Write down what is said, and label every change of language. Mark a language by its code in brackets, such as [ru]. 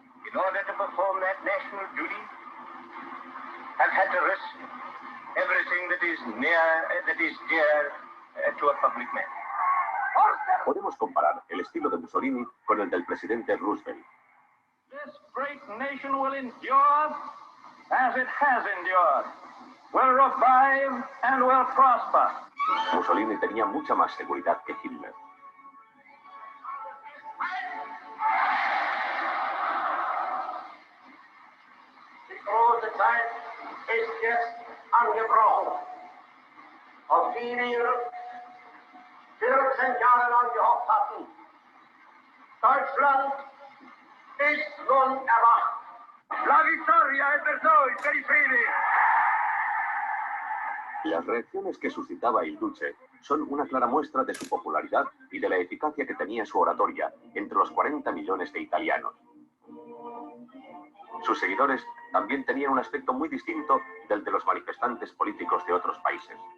[en] In order to perform that national duty, have had to risk everything that is dear to a public man. [es] Podemos comparar el estilo de Mussolini con el del presidente Roosevelt. [en] This great nation will endure as it has endured, will revive and will prosper. [es] Mussolini tenía mucha más seguridad que Hitler. [de] Die große Zeit ist jetzt angebrochen, auf die wir 14 Jahre lang gehofft hatten. Deutschland ist nun erwacht. [es] La victoria es hoy, Periferi. Las reacciones que suscitaba il Duce son una clara muestra de su popularidad y de la eficacia que tenía su oratoria entre los 40 millones de italianos. Sus seguidores también tenían un aspecto muy distinto del de los manifestantes políticos de otros países.